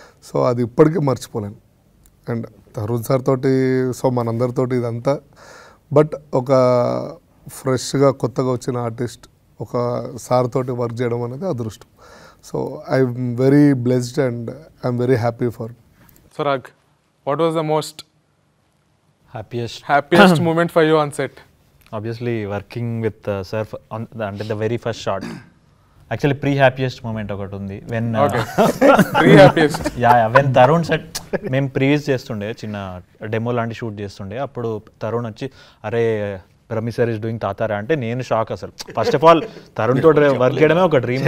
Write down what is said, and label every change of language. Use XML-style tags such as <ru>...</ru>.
<te>So అది ఇప్పటికీ మర్చిపోలేను. అండ్ తరుణ్ సార్ తోటి సో మనందరితోటి ఇదంతా, బట్ ఒక ఫ్రెష్గా కొత్తగా వచ్చిన ఆర్టిస్ట్ ఒక సార్ తోటి వర్క్ చేయడం అనేది అదృష్టం.</te> <en>So I'm very blessed and I'm very happy for. So Rag, what was the most happiest moment for you on set? Obviously working with sir on the very first shot. Actually pre-happiest moment</en> <te>ఒకటి ఉంది.</te> <en>When pre-happiest when Tharun said</en> <te>మేము previous చేస్తుండే చిన్న demo లాంటి shoot చేస్తుండే, అప్పుడు తరుణ్ వచ్చి అరే బ్రహ్మి సార్</te> <en>is doing</en> <te>తాతారా అంటే నేను షాక్ అసలు.</te> <en>first of all</en> <te>తరుణ్ తోటి వర్క్ చేయడమే ఒక డ్రీమ్.</te>